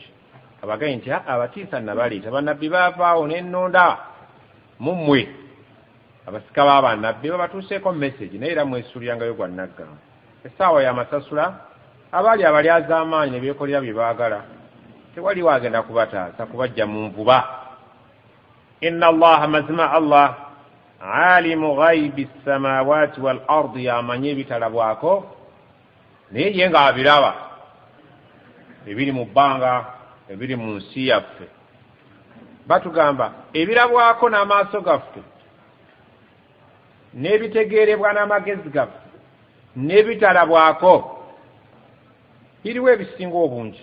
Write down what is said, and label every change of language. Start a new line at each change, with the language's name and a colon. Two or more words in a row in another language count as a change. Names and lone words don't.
Ganda: Abagaye nti abatiisa nabaleeta bannabbi baavaawo n'ennonda mummwe abasika b'abannabbi babatuuseeko message naye era mwesuulyangayo gwa naggamu. Essaawa y'amasasula abaali abalyaza amaanyi ne beekolera bye baagala tewali waagenda kubataasa kubajja mu nvuba.
Arabic: إن الله
Ganda: mazima
Arabic: الله عالم غيب السماوات والأرض,
Ganda: yamanye ebitalabwako naye ye nga abiraba ebiri mu bbanga ebiri mu nsi yaffe. Batugamba ebirabwako n'amaaso gaffe n'ebitegeerebwa n'amagezi gaffe n'ebitalabwako biriwo ebisinga obungi.